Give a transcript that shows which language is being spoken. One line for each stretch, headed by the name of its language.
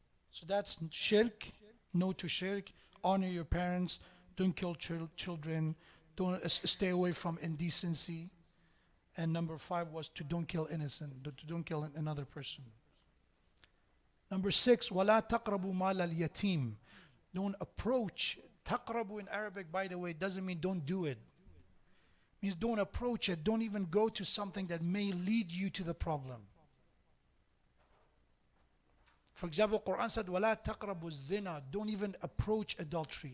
English: So that's shirk, no to shirk, honor your parents, don't kill children, don't stay away from indecency. And number 5 was to don't kill innocent, to don't kill another person. Number 6,
Arabic: وَلَا تَقْرَبُوا مَالَ الْيَتِيمِ.
English: Don't approach. Taqrabu in Arabic, by the way, doesn't mean don't do it. It means don't approach it. Don't even go to something that may lead you to the problem. For example, Quran said,
Arabic: وَلَا تَقْرَبُوا الزِّنَا.
English: Don't even approach adultery.